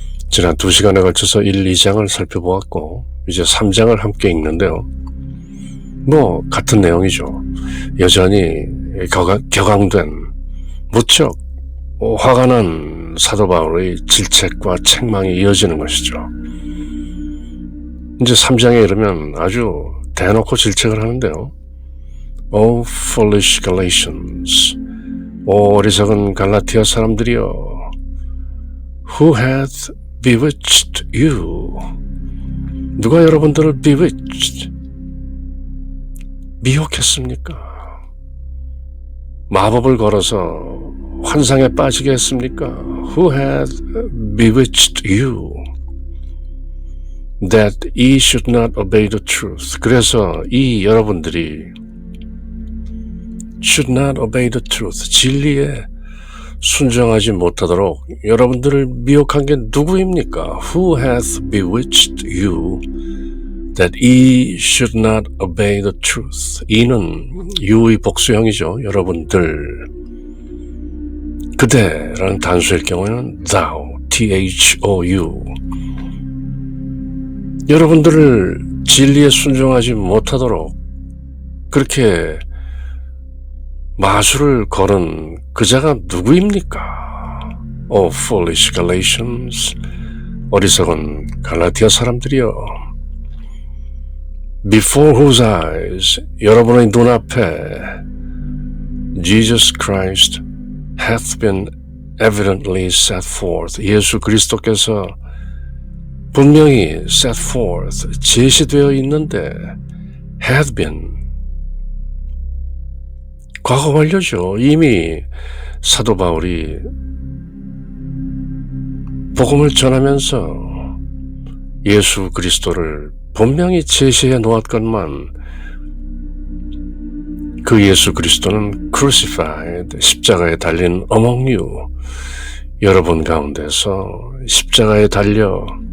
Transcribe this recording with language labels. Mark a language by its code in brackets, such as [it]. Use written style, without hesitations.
[ko] 지난 2시간에 걸쳐서 1, 2장을 살펴보았고 이제 3장을 함께 읽는데요. 같은 내용이죠. 여전히 격앙된, 무척 화가 난 사도 바울의 질책과 책망이 이어지는 것이죠. 이제 3장에 이르면 아주 대놓고 질책을 하는데요. [en] O foolish Galatians, [ko] 오 어리석은 갈라티아 사람들이여, [en] Who hath bewitched you? [ko] 누가 여러분들을 bewitched, 미혹했습니까? 마법을 걸어서 환상에 빠지게 했습니까? [en] Who hath bewitched you? That ye should not obey the truth. [ko] 그래서 이 여러분들이 [en] should not obey the truth, [ko] 진리에 순종하지 못하도록 여러분들을 미혹한 게 누구입니까? [en] Who hath bewitched you that ye should not obey the truth. [ko] 이는 you의 복수형이죠. 여러분들. 그대라는 단수일 경우에는 thou, thou. 여러분들을 진리에 순종하지 못하도록 그렇게 마술을 걸은 그 자가 누구입니까? [en] O foolish Galatians, [ko] 어리석은 갈라디아 사람들이여. [en] Before whose eyes, [ko] 여러분의 눈앞에 [en] Jesus Christ hath been evidently set forth, [ko] 예수 그리스도께서 분명히 [en] set forth, [ko] 제시되어 있는데 [en] had been, [ko] 과거 완료죠. 이미 사도 바울이 복음을 전하면서 예수 그리스도를 분명히 제시해 놓았건만 그 예수 그리스도는 crucified, 십자가에 달린 [en] among you, [ko] 여러분 가운데서 십자가에 달려